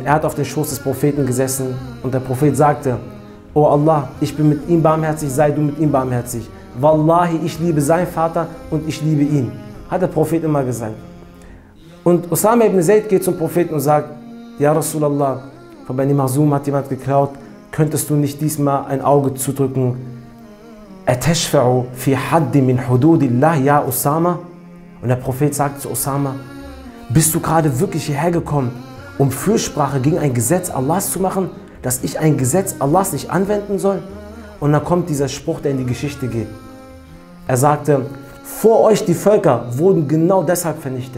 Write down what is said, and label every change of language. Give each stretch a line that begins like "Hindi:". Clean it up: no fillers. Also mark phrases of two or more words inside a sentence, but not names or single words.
German: Er hat auf den Schoß des Propheten gesessen und der Prophet sagte, O Allah, ich bin mit ihm barmherzig, sei du mit ihm barmherzig. Wallahi, ich liebe seinen Vater und ich liebe ihn. Hat der Prophet immer gesagt. Und Osama ibn Zayd geht zum Propheten und sagt,
Arabic: يا رسول الله,
German: von Beni Mahzum hat jemand geklaut, könntest du nicht diesmal ein Auge zudrücken?
Arabic: أتشفع في حد من حدود الله يا أسامة?
German: Und der Prophet sagt zu Osama, bist du gerade wirklich hierher gekommen, um Fürsprache gegen ein Gesetz Allahs zu machen, dass ich ein Gesetz Allahs nicht anwenden soll? Und dann kommt dieser Spruch, der in die Geschichte geht. Er sagte, vor euch die Völker wurden genau deshalb vernichtet.